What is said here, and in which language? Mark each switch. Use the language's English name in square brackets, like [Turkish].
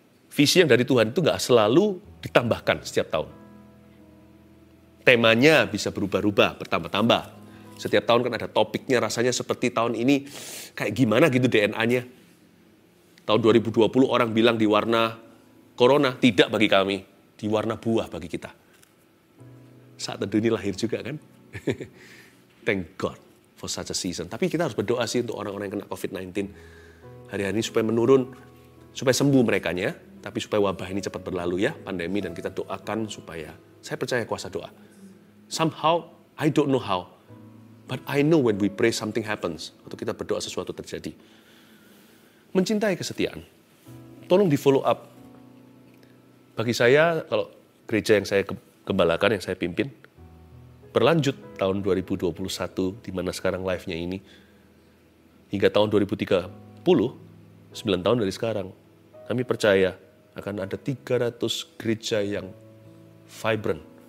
[Indonesian] Visi yang dari Tuhan itu nggak selalu ditambahkan setiap tahun. Temanya bisa berubah-ubah, bertambah-tambah. Setiap tahun kan ada topiknya, rasanya seperti tahun ini kayak gimana gitu DNA-nya. Tahun 2020 orang bilang di warna corona, tidak bagi kami. Di warna buah bagi kita. Saat Teduh ini lahir juga kan. [English] Thank God for such a season. [Indonesian] Tapi kita harus berdoa sih untuk orang-orang yang kena COVID-19. Hari-hari ini supaya menurun, supaya sembuh merekanya, tapi supaya wabah ini cepat berlalu ya, pandemi, dan kita doakan supaya, saya percaya kuasa doa. [English] Somehow, I don't know how, but I know when we pray something happens. [Indonesian] Atau kita berdoa sesuatu terjadi. Mencintai kesetiaan. Tolong di follow up. Bagi saya, kalau gereja yang saya gembalakan, yang saya pimpin, berlanjut tahun 2021, di mana sekarang live-nya ini, hingga tahun 2030, 9 tahun dari sekarang, kami percaya akan ada 300 gereja yang vibrant.